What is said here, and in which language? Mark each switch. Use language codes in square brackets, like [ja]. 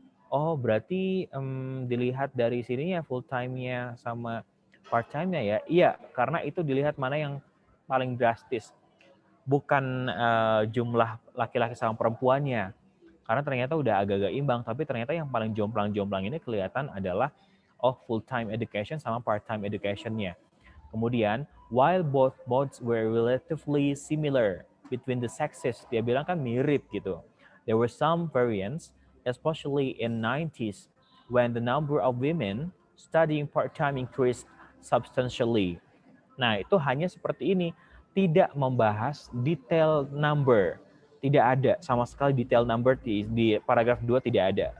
[id] Oh, berarti dilihat dari sininya full time-nya sama part time-nya ya. Iya, karena itu dilihat mana yang paling drastis. Bukan jumlah laki-laki sama perempuannya. Karena ternyata udah agak-agak imbang, tapi ternyata yang paling jomplang-jomplang ini kelihatan adalah full time education sama part time education-nya. Kemudian, [en] while both modes were relatively similar between the sexes, [id] dia bilang kan mirip gitu. [en] There were some variants, especially in 90s, when the number of women studying part-time increased substantially. [id] Nah, itu hanya seperti ini, tidak membahas detail number. Tidak ada sama sekali detail number di paragraf 2 tidak ada.